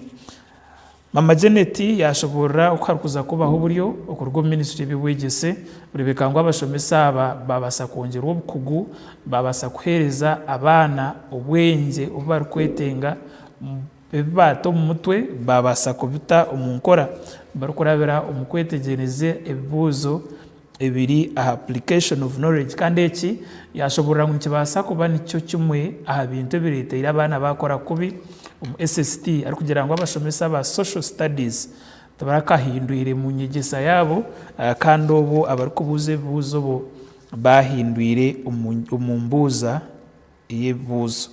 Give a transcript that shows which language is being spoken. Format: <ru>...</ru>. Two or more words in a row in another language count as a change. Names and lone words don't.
<nyn>Mama Janet yashoborera okuharukuza kubaho buryo okuruga omu ministry y'ebyobwegyese kurebeka ngu abashomesa aba babasa kwongerwa obukugu babasa kuhereza abaana obwengye obu barikwetenga ebibaata omu mutwe babasa kubita omu nkora barikurabira omu kwetegereza ebibuuzo ebiri aha</nyn> <en>application of knowledge</en> <nyn>kandi eki yashoborera ngu nikibasa kuba nikyo kimwe aha bintu ebireteire abaana bakora kubi omu SST arikugira ngu abashomesa ba</nyn> <en>social studies</en> <nyn>tabarakahindwire mu nyegesa yabo kandi obo abarikubuuza ebibuuzo bo bahindwire omu mbuuza y'ebibuuzo.</nyn>